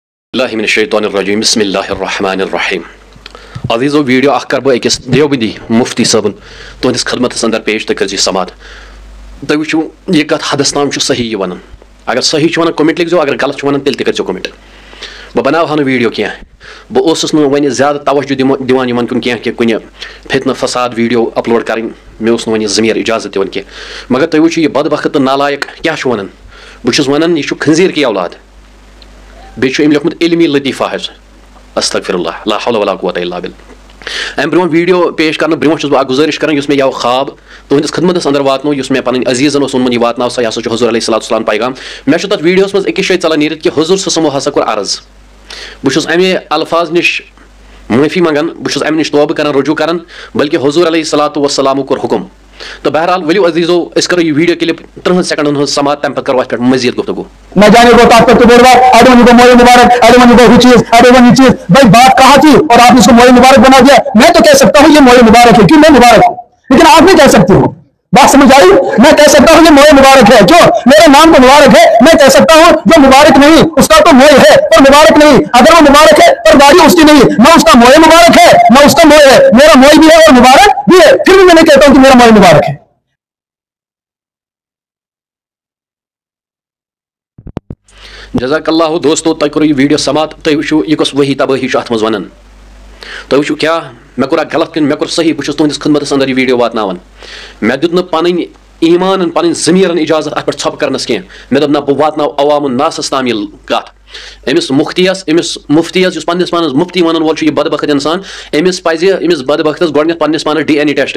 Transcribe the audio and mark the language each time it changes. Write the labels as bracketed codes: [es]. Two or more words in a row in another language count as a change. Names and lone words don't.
[ar] اللہ من الشیطان الرجیم بسم اللہ الرحمن الرحیم [ks] عزیزو ویڈیو اخ کر بہ أکس دیوبندی مفتی صٲبن تہندس خدمتس اندر پیش تہ کرزی سماعت تُہۍ وٕچھِو یہِ کتھ حدس تام چھُ صحیح یہِ ونان اگر صحیح چھُ ونان کومنٹ لکھزیو اگر غلط چھُ ونان تیٚلہِ تہِ کٔرزیو کومنٹ بہٕ بناوہا نہٕ ویڈیو کینٛہہ بہٕ اوسُس نہٕ وۄنۍ زیادٕ توجہ دِوان یِمن کُن کینٛہہ کہِ کُنہِ فتنہٕ فساد ویڈیو اپلوڈ کرٕنۍ مےٚ اوس نہٕ وۄنۍ ضمیٖر اجازت دِوان کینٛہہ مگر تُہۍ وٕچھِو یہِ بدبخت تہٕ نالایق کیاہ چھُ ونان بہٕ چھُس ونان یہِ چھُ [ur] خنزیٖر کی اولاد [ks] بیٚیہِ چھُ أمۍ لیوٚکھمُت علمی لطیفہ حظ [ar] استغفر اللہ لا حول ولا قوة الا بالله [ks] امہِ برونٛٹھ ویڈیو پیش کرنہٕ برونٛٹھ چھُس بہٕ اکھ گُزٲرِش کران یُس مےٚ یوٕ خواب تُہنٛدِس خدمتس اندر واتنو یُس مےٚ پنٕنۍ عزیٖزن اوس ووٚنمُت یہِ واتناو سا یہِ ہسا چھُ حضوٗر [ar] علیہ الصلوٰتُ والسلام [ks] پیغام مےٚ چھُ تتھ ویڈیوس منٛز أکِس جایہِ ژلان نیٖرِتھ کہِ حضوٗر صٲب ہسا کوٚر عرض بہٕ چھُس امہِ الفاظ نِش معٲفی منگان بہٕ چھُس امہِ نِش توبہٕ کران رجوٗع کران بلکہِ حضوٗر [ar] علیہ الصلوٰتُ والسلامُک [ks] کوٚر حُکم تو بہرحال ؤلِو عزیٖزو أسۍ کرو یہِ [en] video clip [ks] 30 سیکنڈن ہٕنٛز سماعت تمہِ پتہٕ کرو اتھ پٮ۪ٹھ مزید گفتگو [ur] نہ جانے کو طاقت تو بول رہا اڑے ونی کو موئے مبارک اڑے ونی کو چیز اڑے ونی چیز بھائی بات کہا تھی اور آپ نے اس کو موئے مبارک بنا دیا میں تو کہہ سکتا ہوں یہ موئے مبارک ہے کیوں میں مبارک ہوں لیکن آپ نہیں کہہ سکتے ہو بات سمجھ آئی میں کہہ سکتا ہوں یہ موئے مبارک ہے کیوں میرے نام تو مبارک ہے میں کہہ سکتا ہوں جو مبارک نہیں اس کا تو موئے ہے اور مبارک نہیں اگر وہ مبارک ہے پر گاڑی اس کی نہیں نہ اس کا موئے مبارک ہے نہ اس کا موئے ہے میرا موئے بھی ہے اور مبارک بھی ہے پھر بھی میں نہیں کہتا ہوں کہ میرا موئے مبارک ہے [ar] جزاک اللہ [ks] دوستو تۄہہِ کوٚرُو یہِ ویڈیو سماعت تُہۍ وٕچھِو یہِ کۄس ؤحی تبٲہی چھُ اتھ منٛز ونان تُہۍ وٕچھِو کیاہ مےٚ کوٚرا غلط کِنہٕ مےٚ کوٚر صحیح بہٕ چھُس تُہنٛدِس خدمتس اندر یہِ ویڈیو واتناوان مےٚ دیُت نہٕ پنٕنۍ ایٖمانن پنٕنۍ ضمیٖرن اجازت اتھ پٮ۪ٹھ ژھۄپہٕ کرنس کینٛہہ مےٚ دوٚپ نہ بہٕ واتناو عوامُن ناسس تام یہِ کتھ أمِس مُفتیس یُس پننِس پانس مُفتی ونان وول چھُ یہِ بدبخت انسان أمِس پزِ أمِس بدبختس گۄڈٕنیتھ پننِس پانس [en] DNA test